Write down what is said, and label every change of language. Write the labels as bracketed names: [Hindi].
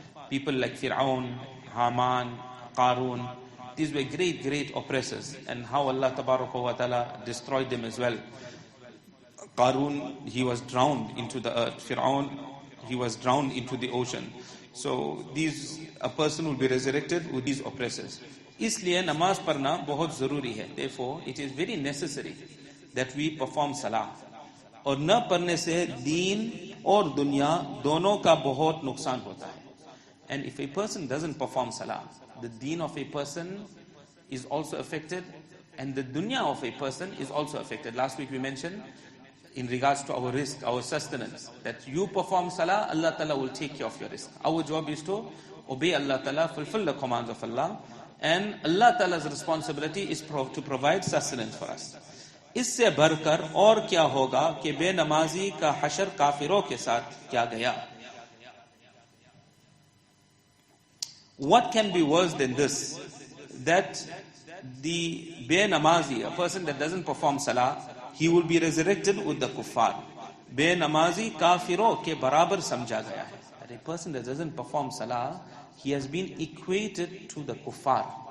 [English] People like Fir'aun, Haman, Qarun. These were great oppressors, and how Allah Tabaraka wa Ta'ala destroyed them as well. Qarun, he was drowned into the earth. Fir'aun, he was drowned into the ocean. So a person will be resurrected with these oppressors. [Hindi] इसलिए नमाज पढ़ना बहुत ज़रूरी है. [English] Therefore, it is very necessary that we perform salah. [Hindi] और न पढ़ने से दीन और दुनिया दोनों का बहुत नुकसान होता है. [English] And if a person doesn't perform salah, the deen of a person is also affected, and the dunya of a person is also affected. Last week we mentioned in regards to our risk, our sustenance, that you perform salah, Allah Ta'ala will take care of your risk. Our job is to obey Allah Ta'ala, fulfill the commands of Allah, and Allah Ta'ala's responsibility is to provide sustenance for us. [Hindi] इससे बढ़कर और क्या होगा कि बेनमाजी का हशर काफिरों के साथ क्या गया. [English] What can be worse than this? That the benamazi, a person that doesn't perform salah, he will be resurrected with the kuffar. [Hindi] Benamazi kafiro ke barabar samjha gaya hai. [English] That a person that doesn't perform salah, he has been equated to the kuffar.